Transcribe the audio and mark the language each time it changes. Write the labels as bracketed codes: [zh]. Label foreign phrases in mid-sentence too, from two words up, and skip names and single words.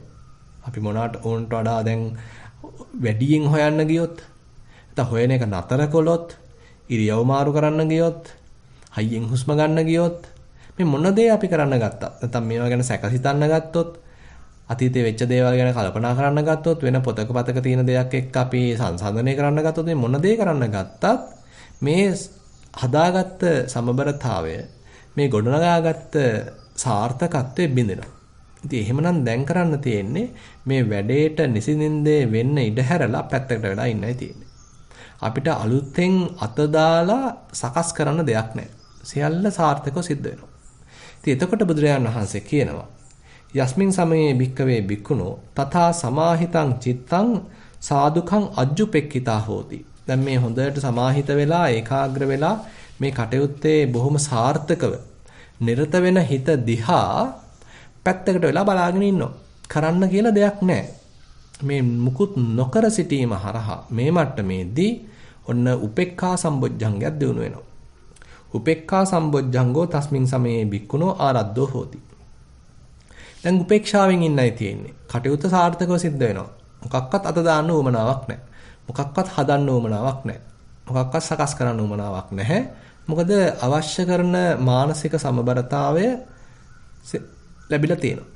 [si] අපි මොනකට ඕනට වඩා දැන් වැඩියෙන් හොයන්න ගියොත් නැත්නම් හොයන එක නතර කළොත් ඉරියව් මාරු කරන්න ගියොත් හයියෙන් හුස්ම ගන්න ගියොත් මේ මොන දේ අපි කරන්න ගත්තත් නැත්නම් මේවා ගැන සැක හිතන්න ගත්තොත් අතීතයේ වෙච්ච දේවල් ගැන කල්පනා කරන්න ගත්තොත් වෙන පොතක පතක තියෙන දෙයක් එක්ක අපි සංසන්දනය කරන්න ගත්තොත් මේ මොන දේ කරන්න ගත්තත් මේ හදාගත්ත සමබරතාවය මේ ගොඩනගාගත්ත සාර්ථකත්වයේ බිඳෙනවා. ඉතින් එහෙමනම් දැන් කරන්න තියෙන්නේ මේ වැඩේට නිසින්ින්දේ වෙන්න ඉඩ හැරලා පැත්තකට වෙලා ඉන්නයි තියෙන්නේ. අපිට අලුතෙන් අත දාලා සකස් කරන්න දෙයක් නැහැ. සියල්ල සාර්ථකව සිද්ධ වෙනවා. ඉතින් එතකොට බුදුරජාණන් වහන්සේ කියනවා [pi] යස්මින් සමයේ භික්කවේ භික්ඛුනෝ තථා සමාහිතං චිත්තං සාදුකං අජ්ජුපෙක්ඛිතා හෝති. [si] දැන් මේ හොඳට සමාහිත වෙලා ඒකාග්‍ර වෙලා මේ කටයුත්තේ බොහොම සාර්ථකව නිරත වෙන හිත දිහා පැත්තකට වෙලා බලාගෙන ඉන්නවා. කරන්න කියලා දෙයක් නැහැ. මේ මුකුත් නොකර සිටීම හරහා මේ මට්ටමේදී ඔන්න උපේක්ඛා සම්බොජ්ජංගයක් දිනු වෙනවා. [pi] උපේක්ඛා සම්බොජ්ජංගෝ තස්මින් සමයේ භික්ඛුනෝ ආරද්ධෝ හෝති. [si] දැන් උපේක්ෂාවෙන් ඉන්නයි තියෙන්නේ. කටයුත්ත සාර්ථකව සිද්ධ වෙනවා. මොකක්වත් අත දාන්න උවමනාවක් නැහැ. මොකක්වත් හදන්න උවමනාවක් නැහැ. මොකක්වත් සකස් කරන්න උවමනාවක් නැහැ. මොකද අවශ්‍ය කරන මානසික සමබරතාවය ලැබිලා තියෙනවා.